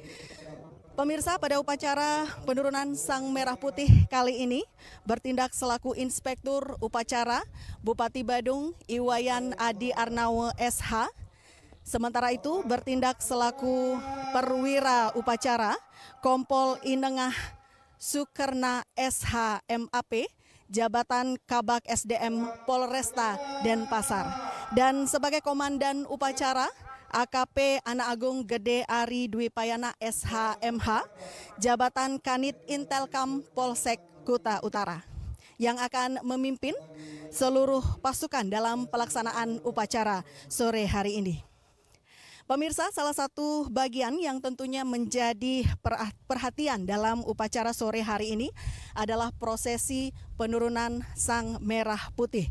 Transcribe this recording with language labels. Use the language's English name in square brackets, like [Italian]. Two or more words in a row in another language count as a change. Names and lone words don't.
[Indonesian] Pemirsa, pada upacara penurunan Sang Merah Putih kali ini bertindak selaku Inspektur Upacara Bupati Badung Iwayan Adi Arnawa SH. Sementara itu bertindak selaku Perwira Upacara Kompol Inengah Sukerna SH MAP, Jabatan Kabak SDM Polresta Denpasar. Dan sebagai Komandan Upacara, AKP Anak Agung Gede Ari Dwi Payana SHMH, Jabatan Kanit Intelkam Polsek Kuta Utara, yang akan memimpin seluruh pasukan dalam pelaksanaan upacara sore hari ini. Pemirsa, salah satu bagian yang tentunya menjadi perhatian dalam upacara sore hari ini adalah prosesi penurunan Sang Merah Putih.